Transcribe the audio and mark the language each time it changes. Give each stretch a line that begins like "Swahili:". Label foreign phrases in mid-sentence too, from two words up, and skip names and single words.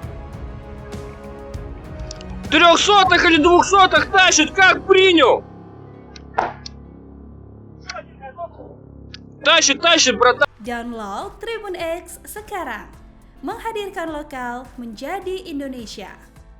Russian: 300-х или 200-х тащит, как принял. Тащит, братан.
Indonesian: Download Tribun X sekarang, menghadirkan lokal menjadi Indonesia.